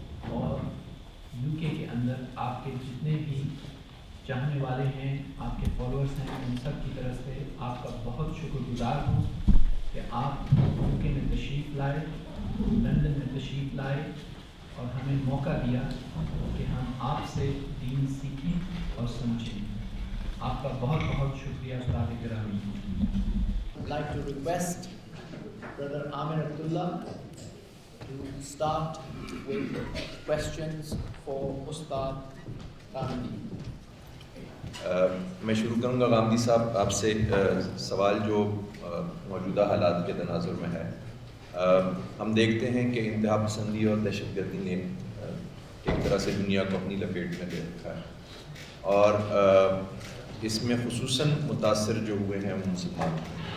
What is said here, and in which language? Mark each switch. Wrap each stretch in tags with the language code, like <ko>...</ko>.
<ur>اور UK کے اندر آپ کے جتنے بھی چاہنے والے ہیں، آپ کے فالوورز ہیں، ان سب کی طرف سے آپ کا بہت شکر گزار ہوں کہ آپ UK میں تشریف لائے، لندن میں تشریف لائے اور ہمیں موقع دیا کہ ہم آپ سے دین سیکھیں اور سمجھیں۔ آپ کا بہت بہت شکریہ استاد گرامی۔</ur> <en>I'd like to request Brother Amir Abdullah to start with questions for Ustad Gandhi.</en> <ur>میں شروع کروں گا غامدی صاحب آپ سے سوال جو موجودہ حالات کے تناظر میں ہے۔ ہم دیکھتے ہیں کہ انتہا پسندی اور دہشت گردی نے ایک طرح سے دنیا کو اپنی لپیٹ میں لے رکھا ہے، اور اس میں خصوصاً متاثر جو ہوئے ہیں وہ مسلمان ہیں۔</ur>